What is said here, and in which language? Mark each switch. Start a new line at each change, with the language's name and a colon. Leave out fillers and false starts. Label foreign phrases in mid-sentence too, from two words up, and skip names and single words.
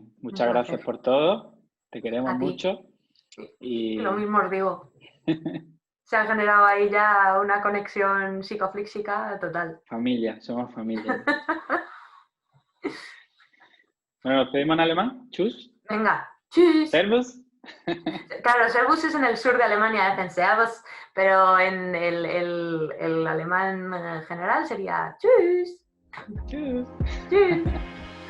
Spanish: un muchas gracias placer. por todo, te queremos A ti. mucho Y lo y mismo os digo. Se ha generado ahí ya una conexión psicoflíxica total. familia, somos familia. Bueno, ¿nos pedimos en alemán? Tschüss, Venga, tschüss. servus. Claro, Servus es en el sur de Alemania, dicen Servus, pero en el alemán general sería tschüss. Tschüss. Tschüss.